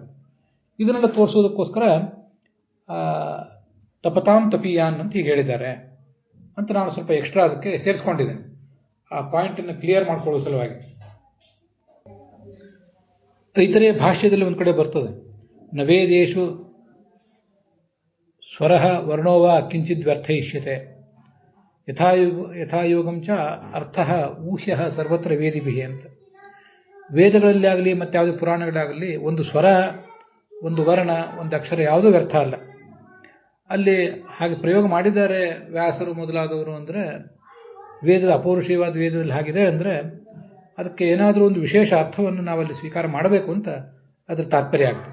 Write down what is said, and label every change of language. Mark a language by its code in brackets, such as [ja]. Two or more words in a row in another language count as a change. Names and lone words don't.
[kn] ಇದನ್ನೆಲ್ಲ ತೋರಿಸೋದಕ್ಕೋಸ್ಕರ [sa] ತಪತಾಂ ತಪೀಯಾನ್ [kn] ಅಂತ ಹೀಗೆ ಹೇಳಿದ್ದಾರೆ ಅಂತ ನಾನು ಸ್ವಲ್ಪ ಎಕ್ಸ್ಟ್ರಾ ಅದಕ್ಕೆ ಸೇರಿಸ್ಕೊಂಡಿದ್ದೇನೆ, ಆ ಪಾಯಿಂಟನ್ನು ಕ್ಲಿಯರ್ ಮಾಡ್ಕೊಳ್ಳೋ ಸಲುವಾಗಿ. ಇತರೆ ಭಾಷ್ಯದಲ್ಲಿ ಒಂದು ಕಡೆ ಬರ್ತದೆ, [sa] ನವೇದೇಶು ಸ್ವರಃ ವರ್ಣೋವ ಕಿಂಚಿದ್ ವ್ಯರ್ಥಯಿಷ್ಯತೆ ಯಥಾಯೋಗಂ ಚ ಅರ್ಥಃ ಊಹ್ಯ ಸರ್ವತ್ರ ವೇದಿಭಿಹಿ ಅಂತ. [kn] ವೇದಗಳಲ್ಲಿ ಆಗಲಿ ಮತ್ತು ಯಾವುದೇ ಪುರಾಣಗಳಾಗಲಿ ಒಂದು ಸ್ವರ, ಒಂದು ವರ್ಣ, ಒಂದು ಅಕ್ಷರ ಯಾವುದೂ ವ್ಯರ್ಥ ಅಲ್ಲ. ಅಲ್ಲಿ ಹಾಗೆ ಪ್ರಯೋಗ ಮಾಡಿದ್ದಾರೆ ವ್ಯಾಸರು ಮೊದಲಾದವರು ಅಂದರೆ ವೇದದ ಅಪೌರುಷೇಯವಾದ ವೇದದಲ್ಲಿ ಹಾಗಿದೆ ಅಂದರೆ ಅದಕ್ಕೆ ಏನಾದರೂ ಒಂದು ವಿಶೇಷ ಅರ್ಥವನ್ನು ನಾವಲ್ಲಿ ಸ್ವೀಕಾರ ಮಾಡಬೇಕು ಅಂತ ಅದರ ತಾತ್ಪರ್ಯ ಆಗ್ತದೆ.